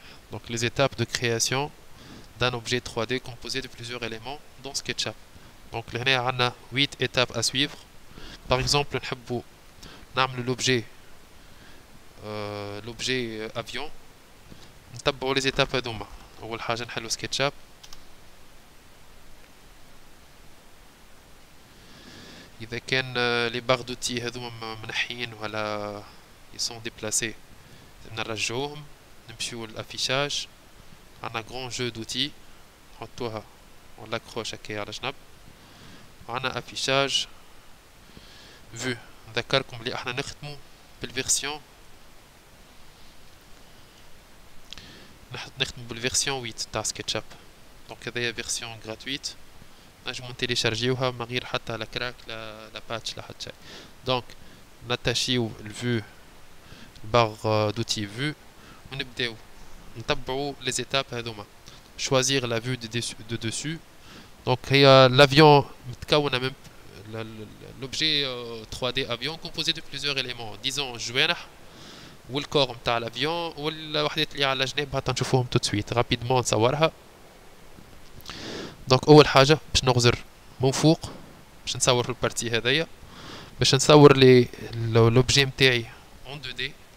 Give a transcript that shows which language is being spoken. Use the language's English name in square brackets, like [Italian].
[French] Donc les étapes de création d'un objet 3D composé de plusieurs éléments dans SketchUp. Donc là on a 8 étapes à suivre. Par exemple [Arabic] نحبوا نعمل [French] l'objet avion. [Arabic] نتبعوا [French] les étapes [Arabic] هذوما. أول حاجة نحلوا SketchUp. إذا كان [French] les barres d'outils [Arabic] هذوما منحيين ولا [French] ils sont déplacés [Arabic] نرجعوهم. نمشيو للافيشاج. عندنا [French] grand jeu d'outils. [Arabic] نحطوها [French] on l'accroche [Arabic] هكايا على جنب. عندنا [French] affichage vue. [Arabic] نذكركم بلي احنا نخدمو بالفيرسيون نخدمو بالفيرسيون 8 تاع سكتشاب. دونك هذايا فيرسيون غراتويت نجمو نتيليشارجيوها من غير حتى لا كراك لا باتش لا حتى شي. دونك ناتاشيو الفيو البار دوتي فيو ونبداو نتبعو لي زيتاب هذوما. [French] choisir la vue de dessus. Donc l'avion [Arabic] متكونة من [French] l'objet 3D avion composé de plusieurs éléments. Disons [Arabic] الجوانح والكور نتاع الافيون والوحدات اللي على جنابها تنشوفوهم [French] tout de suite. rapidement [Arabic] نصورها. دونك اول حاجة باش نغزر من فوق باش نصور في البارتي هذايا باش نصور لي [French] l'objet [Arabic] نتاعي [French] en 2D.